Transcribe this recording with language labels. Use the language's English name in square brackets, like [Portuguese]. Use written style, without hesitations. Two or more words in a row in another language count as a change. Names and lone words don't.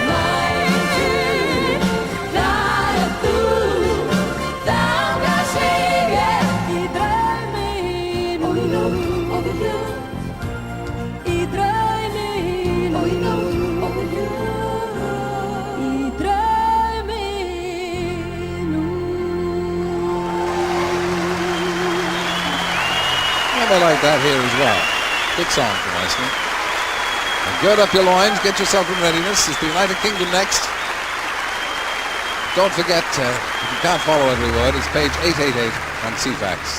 [Icelandic] Nætur, þar þú, þangað svíf ég í drauminn. Og í nótt, og við ljóð, í drauminn. Og í nótt, og við ljóð, í drauminn. [English] Yeah, they like that here as well. Good song from Iceland. And gird up your loins, get yourself in readiness. It's the United Kingdom next. Don't forget, if you can't follow every word, it's page 888 on CFAX.